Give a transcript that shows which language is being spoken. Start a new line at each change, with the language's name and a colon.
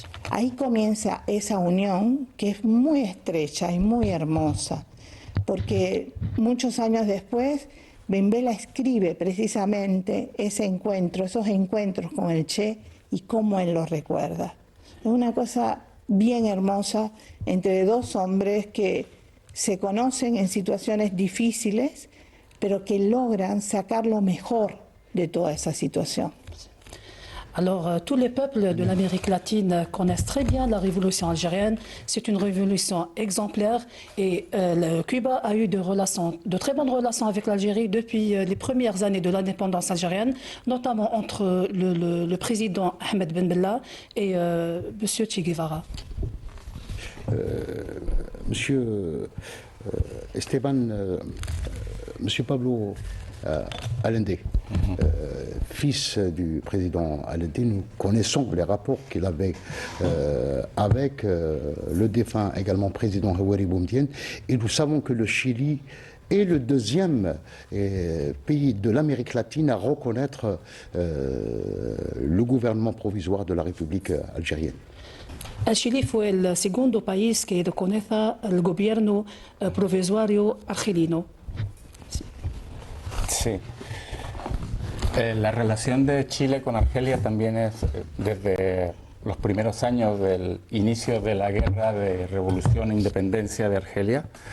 Spanish: Ahí comienza esa unión que es muy estrecha y muy hermosa, porque muchos años después Ben Bella escribe precisamente ese encuentro, esos encuentros con el Che y cómo él los recuerda. Es una cosa bien hermosa entre dos hombres que se conocen en situaciones difíciles, pero que logran sacar lo mejor de toda esa situación.
French: Alors, tous les peuples de l'Amérique latine connaissent très bien la révolution algérienne. C'est une révolution exemplaire et Cuba a eu de très bonnes relations avec l'Algérie depuis les premières années de l'indépendance algérienne, notamment entre le président Ahmed Ben Bella et M. Che Guevara. Monsieur Esteban, Monsieur Pablo Allende, fils du président Allende, nous connaissons les rapports qu'il avait avec le défunt également président Houari Boumedienne, et nous savons que le Chili est le deuxième pays de l'Amérique latine à reconnaître le gouvernement provisoire de la République algérienne.
Spanish: El Chile fue el segundo país que reconoce el gobierno provisorio argelino. Sí. La relación de Chile con Argelia también es desde los primeros años del inicio de la guerra de revolución e independencia de Argelia.